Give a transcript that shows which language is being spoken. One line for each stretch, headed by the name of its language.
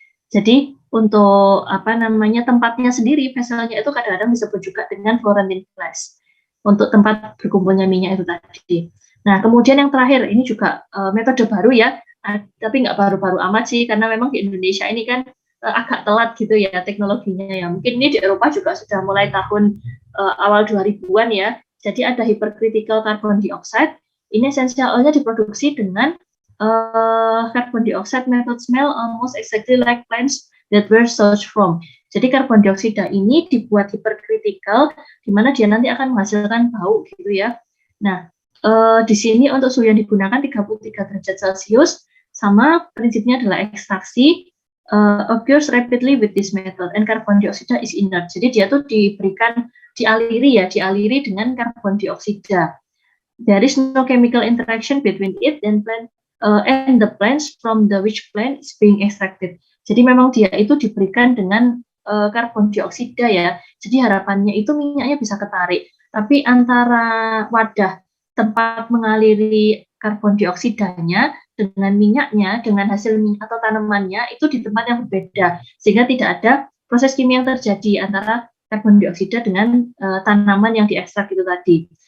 Indonesian: Jadi untuk tempatnya sendiri, vesselnya itu kadang-kadang disebut juga dengan Florentine flask untuk tempat berkumpulnya minyak itu tadi. Nah, kemudian yang terakhir ini juga metode baru ya, tapi nggak baru-baru amat sih, karena memang di Indonesia ini kan agak telat gitu ya teknologinya ya. Mungkin ini di Eropa juga sudah mulai tahun awal 2000-an ya. Jadi ada hypercritical carbon dioxide. Ini
English: essential oil-nya
Indonesian: diproduksi dengan
English: carbon dioxide method smell almost exactly like plants that were sourced from.
Indonesian: Jadi karbon dioksida ini dibuat hypercritical, di mana dia nanti akan menghasilkan bau gitu ya. Nah, di sini untuk suhu yang digunakan 33 derajat Celcius, sama prinsipnya adalah ekstraksi
English: occurs rapidly with this method, and carbon dioxide is inert.
Indonesian: Jadi dia tuh dialiri dengan karbon dioksida.
English: There is no chemical interaction between it and the plants from the which plant is being extracted.
Indonesian: Jadi memang dia itu diberikan dengan karbon dioksida ya. Jadi harapannya itu minyaknya bisa ketarik. Tapi antara wadah tempat mengaliri karbon dioksidanya dengan minyaknya, dengan hasil minyak atau tanamannya itu di tempat yang berbeda, sehingga tidak ada proses kimia yang terjadi antara karbon dioksida dengan tanaman yang diekstrak itu tadi.